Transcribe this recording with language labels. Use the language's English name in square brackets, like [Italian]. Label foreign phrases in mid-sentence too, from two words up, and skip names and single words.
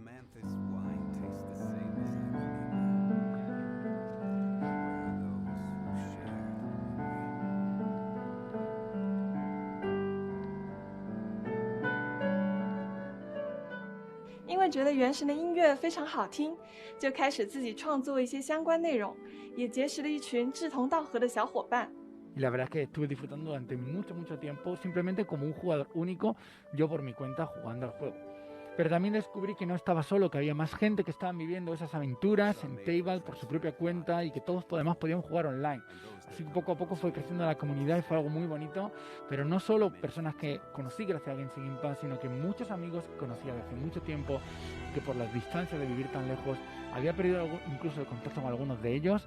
[Chinese] 因为觉得原神的音乐非常好听，就开始自己创作一些相关内容，也结识了一群志同道合的小伙伴。 [Spanish] Y la verdad es que estuve disfrutando durante mucho tiempo simplemente como un jugador único, yo por mi cuenta jugando al juego. Pero también descubrí que no estaba solo, que había más gente que estaban viviendo esas aventuras en Table por su propia cuenta y que todos además podíamos jugar online. Así que poco a poco fue creciendo la comunidad y fue algo muy bonito, pero no solo personas que conocí gracias a Genshin Impact, sino que muchos amigos que conocía desde hace mucho tiempo, que por las distancias de vivir tan lejos había perdido incluso el contacto con algunos de ellos.